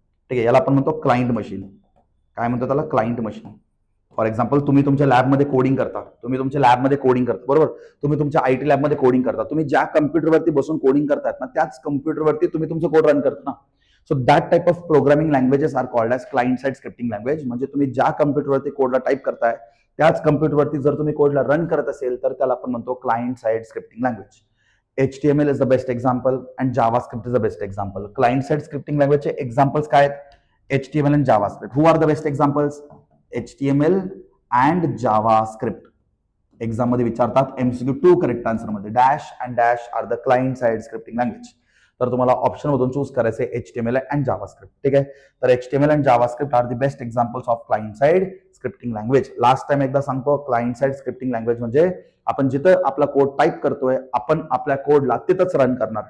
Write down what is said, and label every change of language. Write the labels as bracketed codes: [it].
[mr] ठीक आहे, याला आपण म्हणतो क्लायंट मशीन. काय म्हणतो त्याला? Client machine. फॉर एक्झाम्पल, तुम्ही तुमच्या लॅबमध्ये कोडिंग करता, बरोबर, तुम्ही तुमच्या आयटी लॅबमध्ये कोडिंग करता, तुम्ही ज्या कम्प्युटरवरती बसून कोडिंग करतायत ना त्याच कम्प्युटरवरती तुम्ही तुमचं कोड रन करता ना. [en] So that type of programming languages are called as client side scripting language. [mr] म्हणजे तुम्ही ज्या कम्प्युटरवरती कोडला टाईप करताय त्याच कम्प्युटरवरती जर तुम्ही कोडला रन करत असेल तर त्याला आपण म्हणतो client side scripting language. [en] HTML is the best example and JavaScript is the best example. Client side scripting language examples [mr] काय आहेत? [en] HTML and JavaScript. Who are the best examples? HTML and JavaScript. [mr] Exam मध्ये विचारतात [en] MCQ 2 correct answer मध्ये. Dash and dash are the client side scripting language. [mr] तर तुम्हाला option मधून choose करायचे [en] HTML and JavaScript. ठीक आहे, तर HTML and JavaScript are the best examples of client side scripting language. [mr] Last time एकदा सांगतो, क्लायंट साइड स्क्रिप्टिंग लँग्वेज म्हणजे आपण जिथं आपला कोड टाईप करतोय आपण आपल्या कोडला तिथंच रन करणार.